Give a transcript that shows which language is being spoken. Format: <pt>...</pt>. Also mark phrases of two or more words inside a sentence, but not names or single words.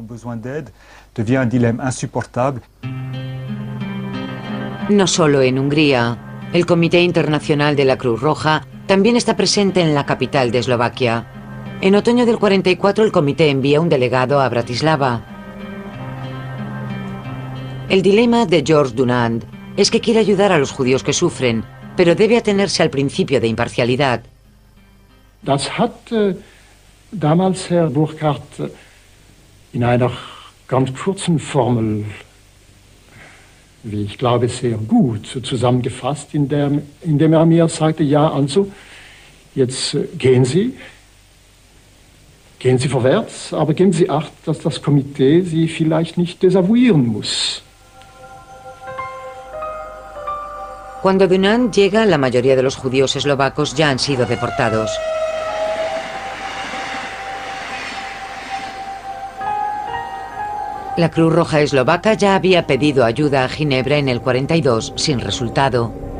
<es>No solo en Hungría, el Comité Internacional de la Cruz Roja también está presente en la capital de Eslovaquia. En otoño del 44 el comité envía un delegado a Bratislava. El dilema de George Dunant es que quiere ayudar a los judíos que sufren, pero debe atenerse al principio de imparcialidad.</es> <de>Das hat damals Herr Burkhardt in einer ganz kurzen Formel, wie ich glaube, sehr gut zusammengefasst, indem mir sagte, ja, also, jetzt gehen Sie vorwärts, aber geben Sie Acht, dass das Komitee Sie vielleicht nicht desavouieren muss.</de> <es>Cuando Dunant llega, la mayoría de los judíos eslovacos ya han sido deportados. La Cruz Roja eslovaca ya había pedido ayuda a Ginebra en el 42, sin resultado.</es>